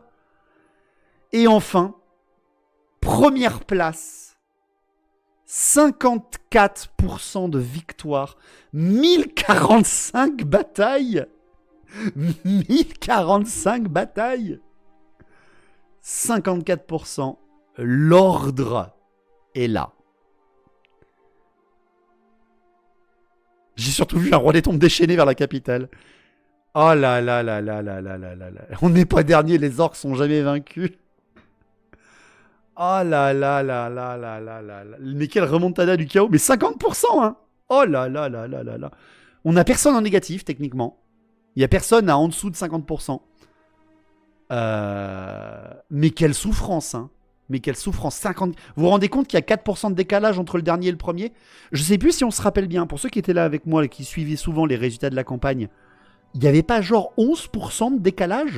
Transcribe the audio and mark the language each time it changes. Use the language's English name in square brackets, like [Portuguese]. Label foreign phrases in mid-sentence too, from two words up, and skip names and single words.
[French] Et enfin, première place, 54% de victoire, 1045 batailles. 1045 batailles. 54%, l'ordre est là. J'ai surtout vu un roi des tombes déchaîné vers la capitale. Oh là là là là là là là là là. On n'est pas dernier, les orques sont jamais vaincus. Oh là là là là là là là là. Mais quelle remontada du chaos. Mais 50%, hein. Oh là là là là là là. On n'a personne en négatif, techniquement. Il n'y a personne à en dessous de 50%. Mais quelle souffrance, hein. Mais quelle souffrance. 50... Vous vous rendez compte qu'il y a 4% de décalage entre le dernier et le premier? Je sais plus si on se rappelle bien. Pour ceux qui étaient là avec moi et qui suivaient souvent les résultats de la campagne, il n'y avait pas genre 11% de décalage?